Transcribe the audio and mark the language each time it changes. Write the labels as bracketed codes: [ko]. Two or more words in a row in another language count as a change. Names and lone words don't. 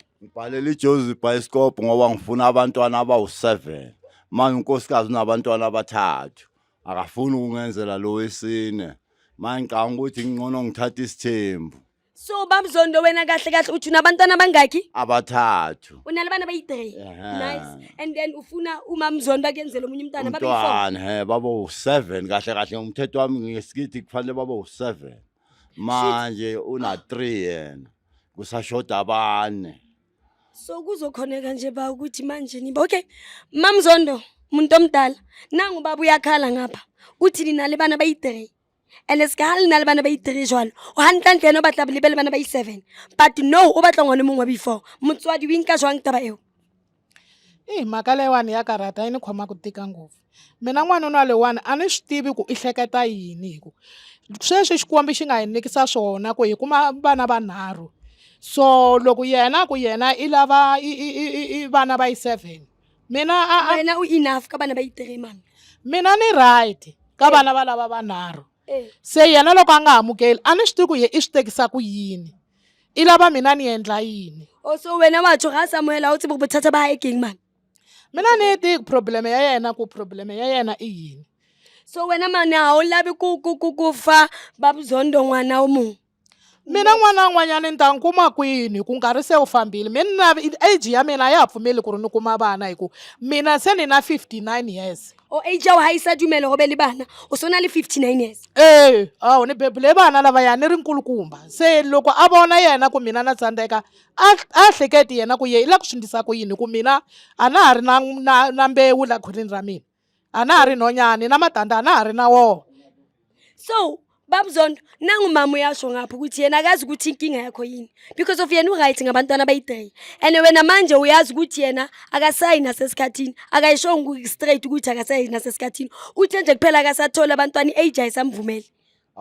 [zu] Ngibhalele iJozi Bioscope ngoba ngifuna abantwana abawu7. Manje unkosikazi unabantwana abathathu. Akafuni ukungenzela lo wesine. Manje ngicanga ukuthi ngcono ngithatha isithembu. So babzondo wena kahle uthi unabantwana abangaki? Abathathu. Unalabana bayi3. Nice. [en] And then [zu] ufuna umamzondo akenzele omunye umntana babe4. Umntwana babu7 kahle umthetho wami ngesikithi kufanele babu7. Manje una3 yena. Kusashoda abane. So kuzokhoneka nje ba ukuthi manje niba okay. Mamzondo umuntu omdala nangu baba uyakhala ngapha. Uthi nina lebana bayi3. [st] And esikali nale bana bayi3 jwalo o hantle no batla lebele bana bayi7 but no o batla ngwana mongwe before motswadi o inka jwang taba eo [ts] mhaka leyiwani ya karata yi ni khoma ku tika ngopfu mina n'wana una leyiwani a ni swi tivi ku i hleketa yini hi ku sweswi xikwembu xi nga hi nikisa swona ku hi kuma vana vanharhu so loko yena i lava i vana bayi7 mina wena u enough ka bana bayi3 man mina ni right ka vana va lava vanharhu se yena loko a nga amukeli a ni swi tivi ku ye i swi tekisa ku yini i lava mina ni endla yini [st] so wena wa tsho ga Samuela o tsebe go bothata ba hae keng man [ts] mina ni ti problem ya yena i yini so wena man ha o lavi ku fa babzondo n'wana o mong mina n'wana n'wanyana ni ta nkuma kwini ku nga ri se u fambile mina age ya mina ya pfumeli ku ri ni kuma vana hi ku mina se ni na 59 years [st] o age ya ha isa dumela go be le bana o sona le 59 years [ts] o ni bebule bana lava ya ni ri nkulukumba se loko a vona yena ku mina na tsandzeka a hleketi yena ku ye i la ku swindisa ku yini ku mina a na ha ri na mbewu la khwirini ra mina a na ha ri nhonyani na matandza a na ha ri na wona [zu] so babzondo nangu mama uyasho ngapha ukuthi yena akazi ukuthi inkinga yakho yini [en] because of [zu] yena uright ngabantwana bayi3 and wena manje uyazi ukuthi yena akasayina sesikhathini akayishongo straight ukuthi akasayina sesikhathini uthi nje kuphela akasathola abantwana iage ayisamvumeli